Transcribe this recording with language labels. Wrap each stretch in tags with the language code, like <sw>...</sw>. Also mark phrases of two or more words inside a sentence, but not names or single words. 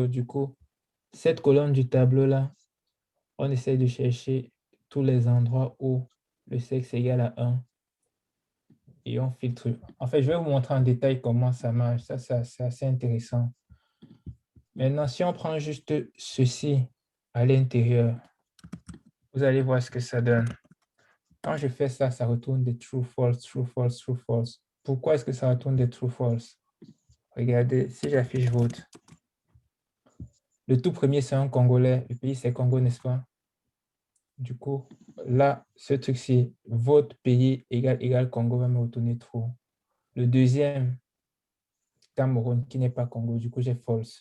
<fr>Du coup, cette colonne du tableau-là, on essaie de chercher tous les endroits où le sexe est égal à 1 et on filtre. En fait, je vais vous montrer en détail comment ça marche. Ça, c'est assez intéressant. Maintenant, si on prend juste ceci à l'intérieur, vous allez voir ce que ça donne. Quand je fais ça, ça retourne des</fr> <en>true, false, true, false, true, false.</en> <fr>Pourquoi est-ce que ça retourne des</fr> <en>true, false?</en> <fr>Regardez, si j'affiche vote, le tout premier, c'est un Congolais. Le pays, c'est Congo, n'est-ce pas? Du coup, là, ce truc-ci, vote pays égal Congo va me retourner true. Le deuxième, Cameroun, qui n'est pas Congo, du coup, j'ai false.</fr>